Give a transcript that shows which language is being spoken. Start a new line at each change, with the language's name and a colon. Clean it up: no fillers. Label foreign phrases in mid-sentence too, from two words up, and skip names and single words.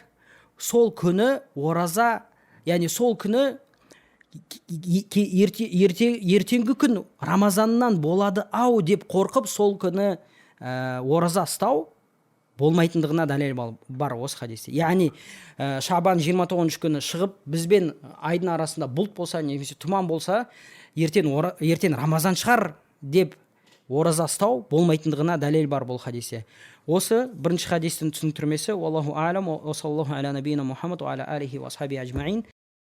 Kazakh: Сол күні ораза, яғни сол күні ертеңгі күн Рамазаннан болады ау деп қорқып, сол күні ораза ұстау болмайтындығына дәлел бар осы хадисте. Яғни Шабан 29 күні шығып, бізбен айдың арасында бұлт болса, немесе тұман болса, ертең Рамазан шығар деп ораза ұстау болмайтындығына дәлел бар бұл хадисте. Осы бірінші хадистің түсіндірмесі.
Arabic: الله أعلم, وصلى الله على نبينا محمد وعلى آله وأصحابه أجمعين.